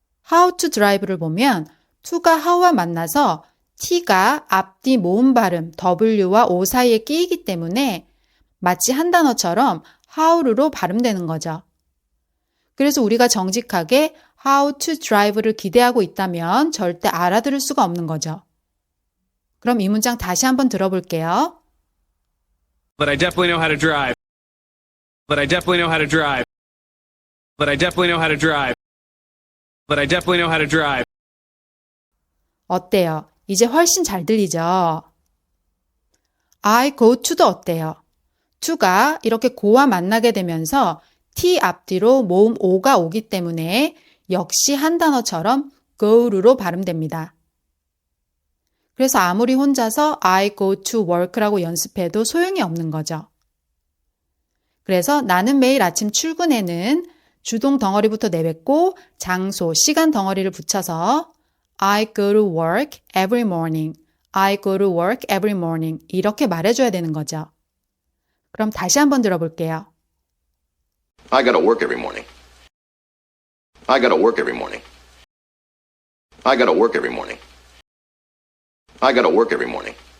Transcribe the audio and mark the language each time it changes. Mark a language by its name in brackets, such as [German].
[English] how to drive [Korean] 를 보면 to가 how와 만나서 t가 앞뒤 모음 발음 w와 o 사이에 끼이기 때문에 마치 한 단어처럼 how로 발음되는 거죠. 그래서 우리가 정직하게 [English] how to drive [Korean] 를 기대하고 있다면 절대 알아들을 수가 없는 거죠. 그럼 이 문장 다시 한번 들어볼게요. [English] But I definitely know how to drive. But I definitely know how to drive. But I definitely know how to drive. But I definitely know how to drive. [Korean] 어때요? 이제 훨씬 잘 들리죠? [English] I go to [Korean] 도 어때요? to가 이렇게 go와 만나게 되면서 t 앞뒤로 모음 o가 오기 때문에 역시 한 단어처럼 go로 발음됩니다. 그래서 아무리 혼자서 [English] I go to work [Korean] 라고 연습해도 소용이 없는 거죠. 그래서 나는 매일 아침 출근에는 주동 덩어리부터 내뱉고 장소, 시간 덩어리를 붙여서 [English] I go to work every morning. I go to work every morning. [Korean] 이렇게 말해줘야 되는 거죠. 그럼 다시 한번 들어볼게요. [English] I gotta work every morning. I gotta work every morning. I gotta work every morning. I gotta work every morning.